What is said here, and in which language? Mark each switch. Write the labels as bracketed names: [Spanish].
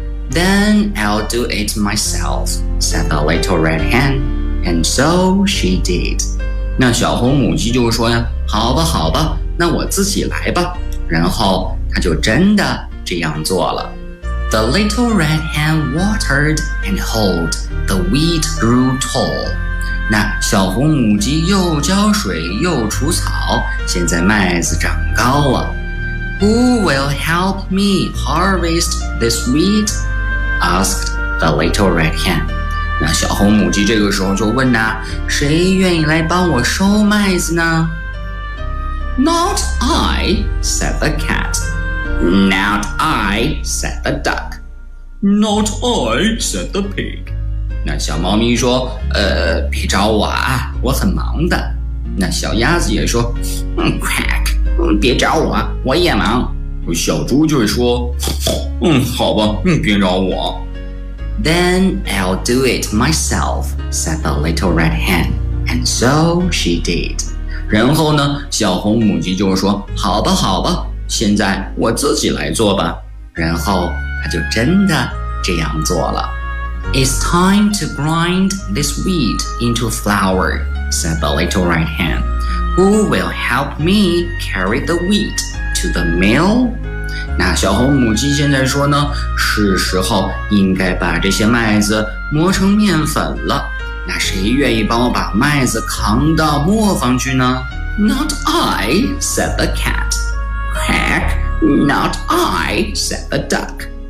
[English] Then I'll do it myself, said the little red hen. And so she did. [Chinese] 那小红母鸡就说呀，好吧好吧，那我自己来吧。然后他就真的这样做了。 [English] The little red hen watered and hoed, the wheat grew tall. [Chinese] 那小红母鸡又浇水又除草，现在麦子长高了。 [English] Who will help me harvest this wheat? Asked the little red hen. [Chinese] 那小红母鸡这个时候就问呢，谁愿意来帮我收麦子呢？ [English] Not I, said the cat. Not I, said the duck. Not I, said the pig. [Chinese] 那小猫咪说，别找我啊，我很忙的。那小鸭子也说，quack, 别找我，我也忙。小猪就说，好吧，别找我。 [English] Then I'll do it myself, said the little red hen. And so she did. [Chinese] 然后呢，小红母鸡就说，好吧好吧，现在我自己来做吧。然后她就真的这样做了。 [English] It's time to grind this wheat into flour, said the little red hen. Who will help me carry the wheat to the mill? [Chinese] 那小红母鸡现在说呢，是时候应该把这些麦子磨成面粉了。那谁愿意帮我把麦子扛到磨坊去呢？ [English] Not I, said the cat. Quack, not I, said the duck.